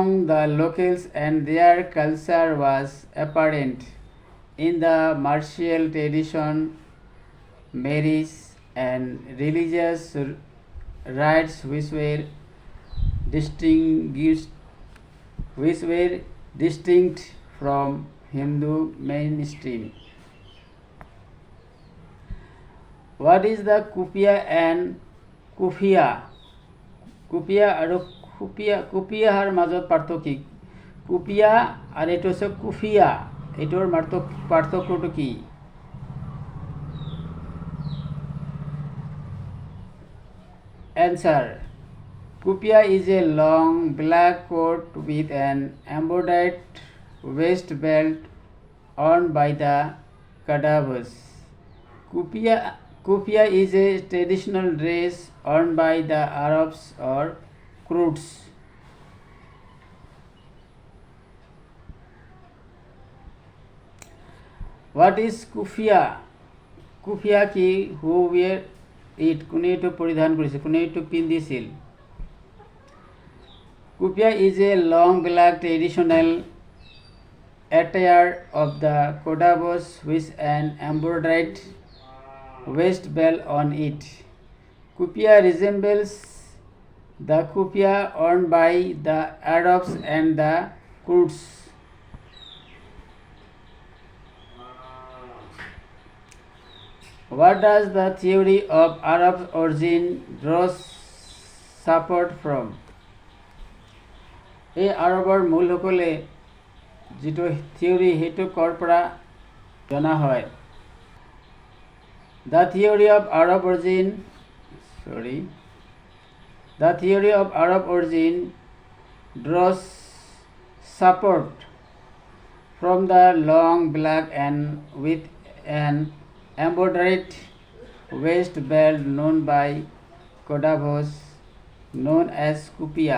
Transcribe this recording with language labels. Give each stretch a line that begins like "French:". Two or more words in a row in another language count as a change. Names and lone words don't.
English: the locals and their culture was apparent in the martial tradition, marriage and religious rites which were distinct from Hindu mainstream. What is the kufiya and kufiya?
Assamese: Kufiya আৰু কুপিয়াৰ মাজত পাৰ্থক্য কি? কুপিয়া আৰু এইটো হৈছে কুফিয়া, এইটোৰ পাৰ্থক্যটো কি?
English: Answer: kufiya is a long black coat with an embroidered waist belt worn by the Kadavas. Kufia is a traditional dress worn by the Arabs or Kurds. What is Kufia? Kufia কি who wear it
Assamese: কোনে এটো পৰিধান কৰিছে কোনে এটো পিন্ধিছিল
English: Kufia is a long black traditional attire of the Kodabos with an embroidered waist belt on it. Kufia resembles the kufia worn by the Arabs and the Kurds. What does the theory of Arab origin draw support from?
Assamese: এই আৰবৰ মূলসকলে যিটো থিওৰি সেইটো কৰ পৰা জনা হয়
English: The theory of Arab origin draws support from the long black and with an embroidered waist belt known by Kodavos, known as kufia.